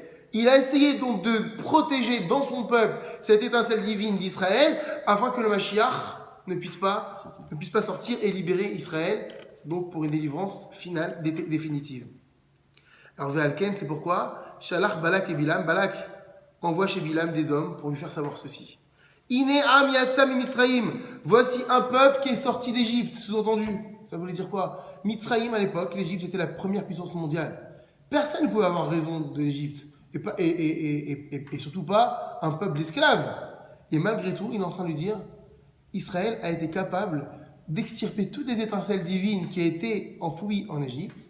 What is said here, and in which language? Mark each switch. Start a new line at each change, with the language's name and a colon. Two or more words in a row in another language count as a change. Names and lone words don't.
French: Il a essayé donc de protéger dans son peuple cette étincelle divine d'Israël afin que le Mashiach ne puisse pas sortir et libérer Israël, donc pour une délivrance finale, définitive. Alors Ve'alken, c'est pourquoi Shalach Balak et Bilam, Balak envoie chez Bilam des hommes pour lui faire savoir ceci.
Hebrew: הנה עם יצא ממצרים,
French: voici un peuple qui est sorti d'Égypte, sous-entendu. Ça voulait dire quoi? Mitzrayim à l'époque, l'Égypte était la première puissance mondiale. Personne ne pouvait avoir raison de l'Égypte, et surtout pas un peuple d'esclaves. Et malgré tout, il est en train de lui dire, Israël a été capable d'extirper toutes les étincelles divines qui étaient enfouies en Égypte.